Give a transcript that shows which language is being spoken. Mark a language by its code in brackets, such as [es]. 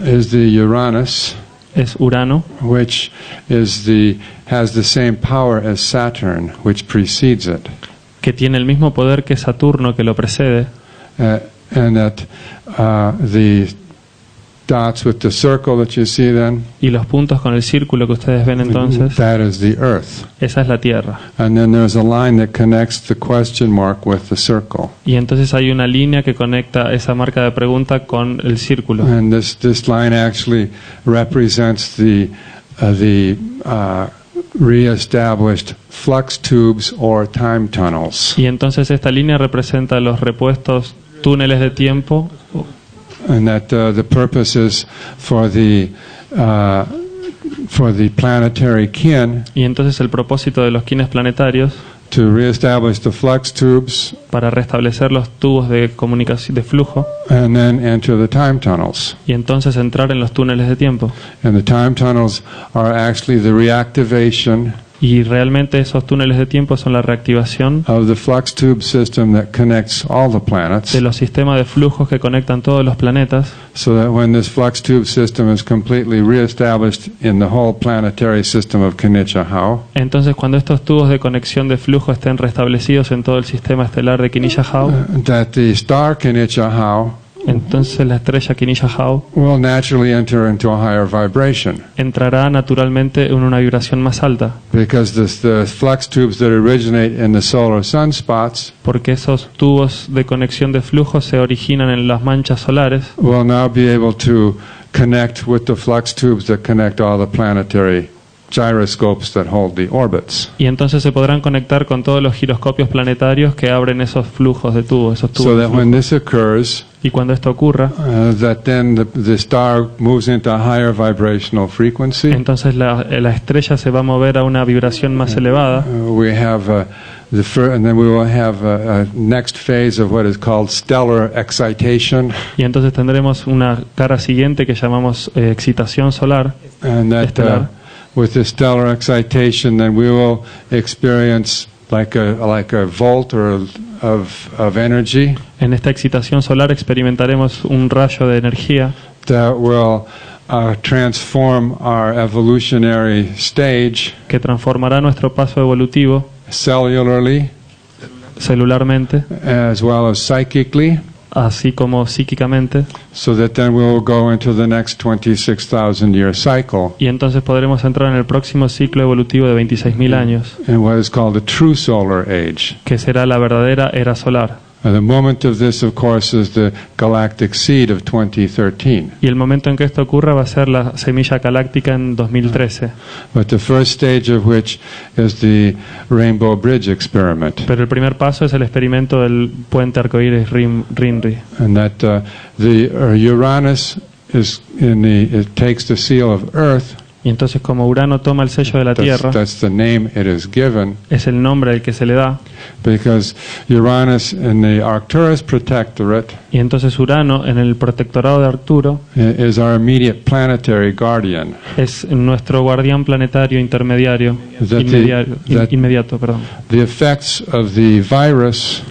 [en] is the Uranus, [es] es Urano, [en] which is has the same power as Saturn, which precedes it. [es] que tiene el mismo poder que Saturno que lo precede, [en] and that the dots with the circle that you see then, [es] y los puntos con el círculo que ustedes ven entonces, [en] that is the Earth. [es] esa es la Tierra. [en] And then there's a line that connects the question mark with the circle. [es] Y entonces hay una línea que conecta esa marca de pregunta con el círculo. [en] And this line actually represents the reestablished flux tubes or time tunnels. [es] Y entonces esta línea representa los repuestos túneles de tiempo, [en] And that the purpose is for the planetary kin [es] y entonces el propósito de los quines planetarios [en] to reestablish the flux tubes [es] para restablecer los tubos de comunicación de flujo [en] and then enter the time tunnels. [es] y entonces entrar en los túneles de tiempo. [en] And the time tunnels are actually the reactivation [es] Y realmente esos túneles de tiempo son la reactivación [en] of the flux tube system that connects all the planets, [es] de los sistemas de flujos que conectan todos los planetas, [en] so that when this flux tube system is completely reestablished in the whole planetary system of Kinichahau, [es] entonces cuando estos tubos de conexión de flujo estén restablecidos en todo el sistema estelar de Kinichahau, [en] that the star Kinichahau [es] entonces la estrella Kinichahau [en] will naturally enter into a higher vibration, [es] entrará naturalmente en una vibración más alta, [en] because the flux tubes that originate in the solar sunspots [es] porque esos tubos de conexión de flujo se originan en las manchas solares [en] will now be able to connect with the flux tubes that connect all the planetary gyroscopes that hold the orbits. [es] y entonces se podrán conectar con todos los giroscopios planetarios que abren esos flujos de tubos, esos tubos [en] So [es] de [en] that when this occurs, [es] Y cuando esto ocurra, [en] that then the star moves into a higher vibrational frequency. [es] entonces la estrella se va a mover a una vibración más elevada [en] We have and then we will have a next phase of what is called stellar excitation, [es] y entonces tendremos una cara siguiente que llamamos excitación solar, [en] and that [es] estelar. [en] with the stellar excitation, then we will experience like a volt or of energy [es] En esta excitación solar experimentaremos un rayo de energía [en] that will transform our evolutionary stage [es] que transformará nuestro paso evolutivo [en] cellularly [es] celularmente, [en] as well as psychically, [es] así como psíquicamente, [en] so that then we will go into the next 26,000 year cycle [es] y entonces podremos entrar en el próximo ciclo evolutivo de 26.000 años, [en] in what is called the true solar age. [es] que será la verdadera era solar. [en] The moment of this, of course, is the galactic seed of 2013. [es] Y el momento en que esto ocurra va a ser la semilla galáctica en 2013. [en] But the first stage of which is the Rainbow Bridge experiment. [es] Pero el primer paso es el experimento del puente arcoíris RINRI. [en] And that the Uranus is it takes the seal of Earth. [es] Y entonces como Urano toma el sello de la Tierra, [en] That's the name it is given, [es] es el nombre al que se le da, [en] because Uranus in the Arcturus Protectorate [es] y entonces Urano en el protectorado de Arturo [en] is our immediate planetary guardian. [es] es nuestro guardián planetario intermediario, inmediato, perdón. [en] The effects of the virus